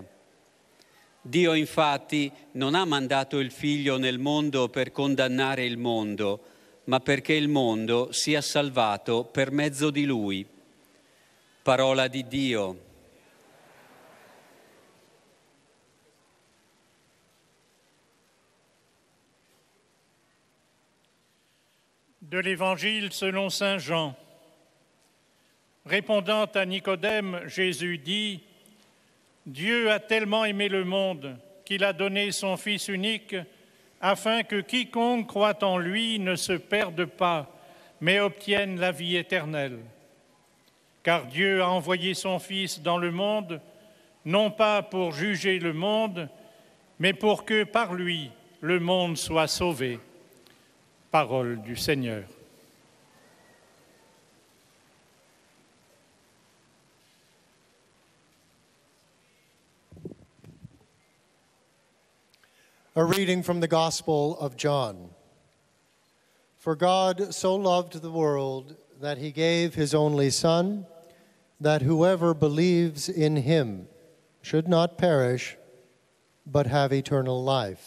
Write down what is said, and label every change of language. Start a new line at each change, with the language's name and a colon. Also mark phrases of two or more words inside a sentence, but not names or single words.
Italian: Dio infatti non ha mandato il Figlio nel mondo per condannare il mondo, ma perché il mondo sia salvato per mezzo di Lui. Parola di Dio.
French: De l'Évangile selon Saint Jean. Répondant à Nicodème, Jésus dit: Dieu a tellement aimé le monde qu'il a donné son Fils unique, afin que quiconque croit en lui ne se perde pas, mais obtienne la vie éternelle. Car Dieu a envoyé son Fils dans le monde, non pas pour juger le monde, mais pour que par lui le monde soit sauvé. Parole du Seigneur.
English: A reading from the Gospel of John. For God so loved the world that he gave his only Son, that whoever believes in him should not perish, but have eternal life.